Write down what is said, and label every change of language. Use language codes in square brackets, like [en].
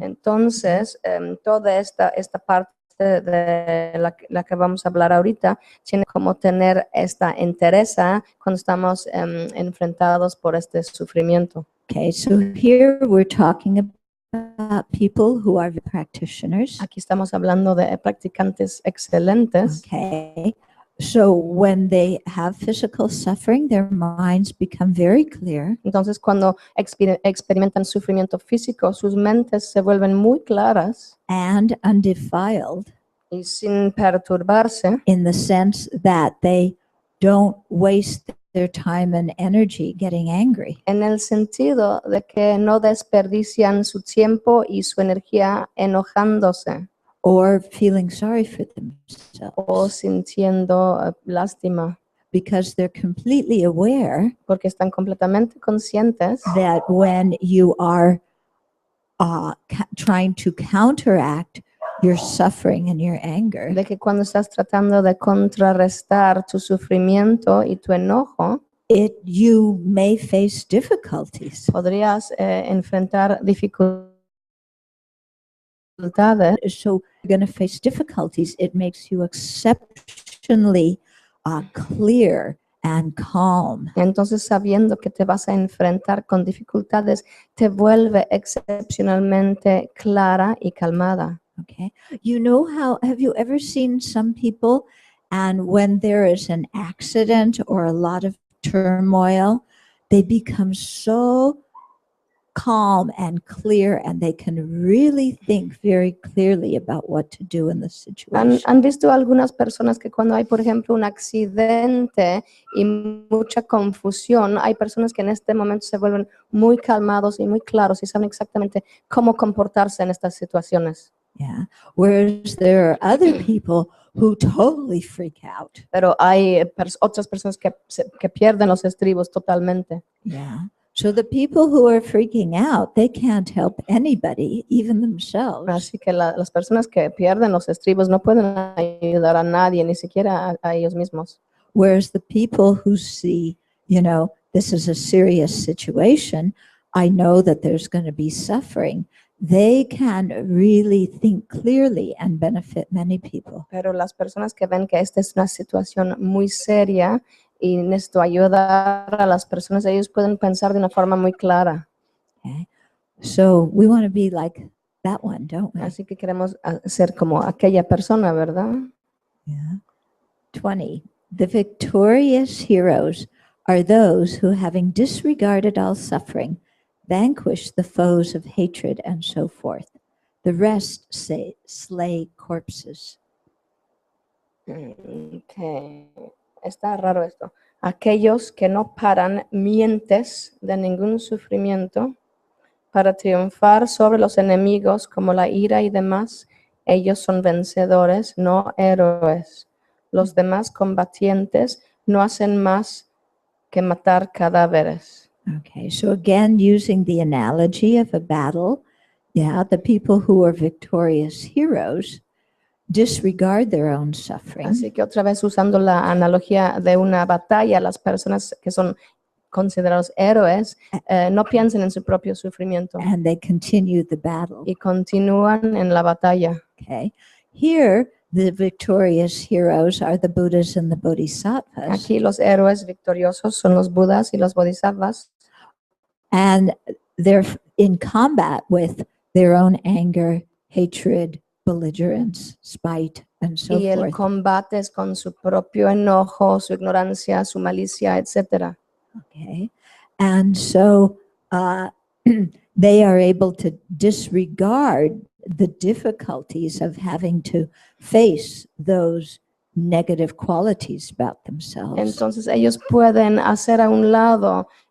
[es] Entonces, toda esta parte de la que vamos a hablar ahorita tiene como tener esta entereza cuando estamos enfrentados por este sufrimiento. [en] Okay, so here we're talking about people who are practitioners. [es] Aquí estamos hablando de practicantes excelentes. [en] Okay, so when they have physical suffering, their minds become very clear. [es] Entonces, cuando experimentan sufrimiento físico, sus mentes se vuelven muy claras [en] And undefiled [es] y sin perturbarse, [en] in the sense that they don't waste their time and energy getting angry [es] en el sentido de que no desperdician su tiempo y su energía enojándose [en] or feeling sorry for [es] o [en] themselves, [es] sintiendo lástima, [en] because they're completely aware [es] porque están completamente conscientes [en] that when you are trying to counteract your suffering and your anger, [es] de que cuando estás tratando de contrarrestar tu sufrimiento y tu enojo, [en] you may face difficulties. [es] podrías enfrentar dificultades. [en] So you're going to face difficulties. It makes you exceptionally clear and calm. [es] Entonces, sabiendo que te vas a enfrentar con dificultades, te vuelve excepcionalmente clara y calmada. [en] Okay. Have you ever seen some people, and when there is an accident or a lot of turmoil, they become so calm and clear, and they can really think very clearly about what to do in the situation. [es] ¿Han visto algunas personas que cuando hay, por ejemplo, un accidente y mucha confusión, hay personas que en este momento se vuelven muy calmados y muy claros y saben exactamente cómo comportarse en estas situaciones? [en] Yeah. Whereas there are other people who totally freak out. [es] Pero hay otras personas que pierden los estribos totalmente. [en] Yeah. So the people who are freaking out, they can't help anybody, even themselves. [es] Así que las personas que pierden los estribos no pueden ayudar a nadie, ni siquiera a ellos mismos. [en] Whereas the people who see, this is a serious situation, I know that there's going to be suffering, they can really think clearly and benefit many people. [es] Pero las personas que ven que esta es una situación muy seria y necesito ayudar a las personas, ellos pueden pensar de una forma muy clara. [en] Okay? So we want to be like that one, don't we? [es] Así que queremos ser como aquella persona, ¿verdad? [en] Yeah. 20. The victorious heroes are those who, having disregarded all suffering, vanquish the foes of hatred and so forth. The rest slay corpses. [es] Okay. Está raro esto. Aquellos que no paran mientes de ningún sufrimiento para triunfar sobre los enemigos como la ira y demás, ellos son vencedores, no héroes. Los demás combatientes no hacen más que matar cadáveres. [en] Okay, so again, using the analogy of a battle, the people who are victorious heroes disregard their own suffering. [es] Así que otra vez usando la analogía de una batalla, las personas que son considerados héroes no piensan en su propio sufrimiento [en] And they continue the battle. [es] y continúan en la batalla. [en] Okay, here the victorious heroes are the Buddhas and the Bodhisattvas. [es] Aquí los héroes victoriosos son los Budas y los Bodhisattvas. [en] And they're in combat with their own anger, hatred, belligerence, spite, and so [es] Y el [en] forth. [es] combate es con su propio enojo, su ignorancia, su malicia, etc. [en] Okay, and so they are able to disregard the difficulties of having to face those negative qualities about themselves. [es] Entonces ellos pueden hacer a un lado